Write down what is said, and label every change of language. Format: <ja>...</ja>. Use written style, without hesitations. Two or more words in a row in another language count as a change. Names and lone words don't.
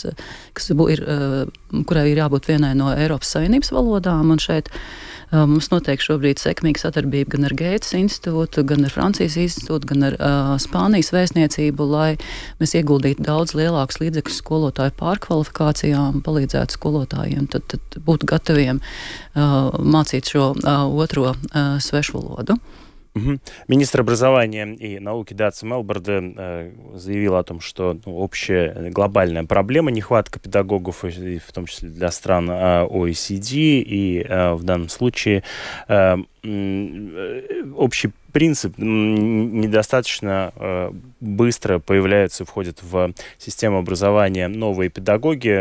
<lv>kurai ir jābūt vienai no Eiropas Savienības valodām, un šeit mums notiek šobrīd sekmīga sadarbība gan ar Gētas institūtu, gan ar Francijas institūtu, gan ar Spānijas vēstniecību, lai mēs ieguldītu daudz lielākus līdzekļus skolotāju pārkvalifikācijā un palīdzētu skolotājiem tad būt gataviem mācīt šo otro svešvalodu.</lv> <ru>Министр образования и науки Даца Мелбарде заявил о том, что общая глобальная проблема нехватка педагогов, в том числе для стран OECD, и в данном случае общий принцип недостаточно быстро появляются, входят в систему образования новые педагоги.</ru>